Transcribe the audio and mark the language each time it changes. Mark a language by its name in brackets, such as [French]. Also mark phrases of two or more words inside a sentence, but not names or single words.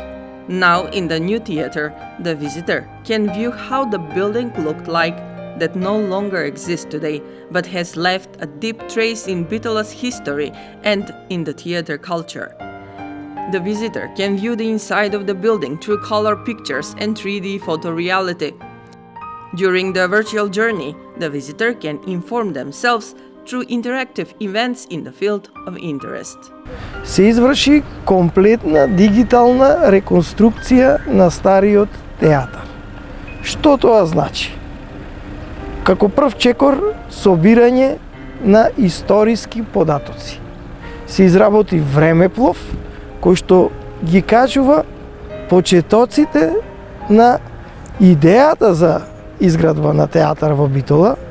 [English] Now, in the new theater, the visitor can view how the building looked like that no longer exists today, but has left a deep trace in Bitola's history and in the theater culture. The visitor can view the inside of the building through color pictures and 3D photoreality. During the virtual journey, the visitor can inform themselves through interactive events in the field of interest. [Macedonian] Се изврши комплетна дигитална реконструкција на стариот театар. Што тоа значи? Како прв чекор, собирање на историски податоци. Се изработи времеплов кој што ги кажува почетоците на идејата за изградба на театар во Битола,